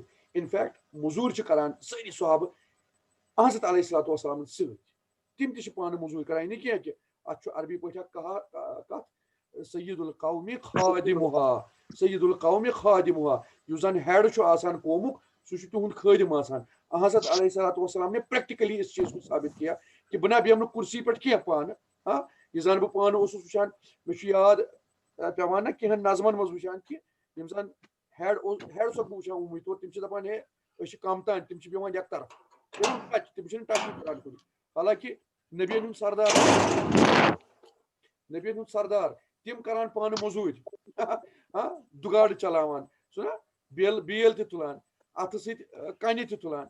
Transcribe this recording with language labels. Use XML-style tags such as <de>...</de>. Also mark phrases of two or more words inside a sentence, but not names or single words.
<ks>اِنفیکٹ موٚزوٗرۍ چھِ کران سٲری صحابہٕ حضرت علیہ الصلوۃ والسلامن سۭتۍ تِم تہِ چھِ پانہٕ موٚزوٗرۍ کران یہِ نہٕ کینٛہہ کہِ اَتھ چھُ عربی پٲٹھۍ اکھ کتھ</ks> <ar>سید القومی خادمُہا سید القومی خادمُہا</ar> <ks>یُس زن ہیڈ چھُ آسان قومُک سُہ چھُ تِہُنٛد خٲدِم آسان. حضرت علیہ الصلوۃ والسلام</ks> <ur>نے پریکٹِکلی اس چیٖز کو ثابت کیا</ur> <ks>کہِ بہٕ نہ بیٚہمہٕ نہٕ کُرسی پٮ۪ٹھ کینٛہہ پانہٕ یہِ زن بہٕ پانہٕ اوسُس وٕچھان مےٚ چھُ یاد پیٚوان نہ کینٛہن نظمن منٛز وٕچھان کہِ یِم زن ہیڈ صٲب بہٕ وٕچھان عموٗمی طور تِم چھِ دپان ہے أسۍ چھِ کم تام تِم چھِ بیٚہوان یک طرف تِم چھِنہٕ ٹچ کران کُنہِ. حالانکہِ نبیَن ہُنٛد سردار تِم کران پانہٕ موٚزوٗرۍ دُگاڑٕ چلاوان سُہ نا بیل تہِ تُلان اَتھٕ سۭتۍ کَنہِ تہِ تُلان</ks>